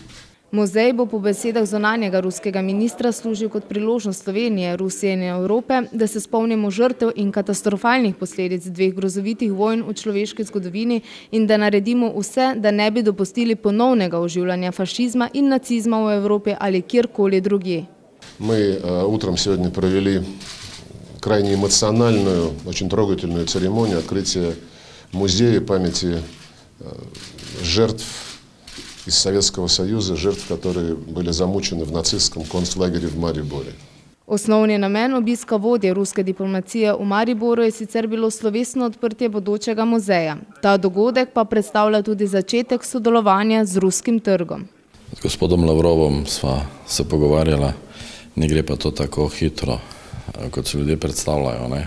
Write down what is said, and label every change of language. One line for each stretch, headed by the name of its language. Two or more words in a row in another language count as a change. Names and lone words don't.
Slovenian: Muzej bo po besedah zunanjega ruskega ministra služil kot priložnost Slovenije, Rusije in Evrope, da se spomnimo žrtev in katastrofalnih posledic 2 grozovitih vojn v človeški zgodovini in da naredimo vse, da ne bi dopustili ponovnega oživljanja fašizma in nacizma v Evropi ali kjerkoli drugje.
Russian: Мы утром сегодня провели крайне эмоциональную, очень трогательную церемонию открытия музея памяти жертв из Советского Союза, жертв, которые были замучены в нацистском концлагере в Мариboре.
Slovenian: Osnovni namen obiska vodje ruske diplomacije v Mariboru je sicer bilo slovesno odprtje bodočega muzeja. Ta dogodek pa predstavlja tudi začetek sodelovanja z ruskim trgom. Z gospodom Lavrovom sva se pogovarjala, ne gre pa to tako hitro, kot se ljudje predstavljajo, ne?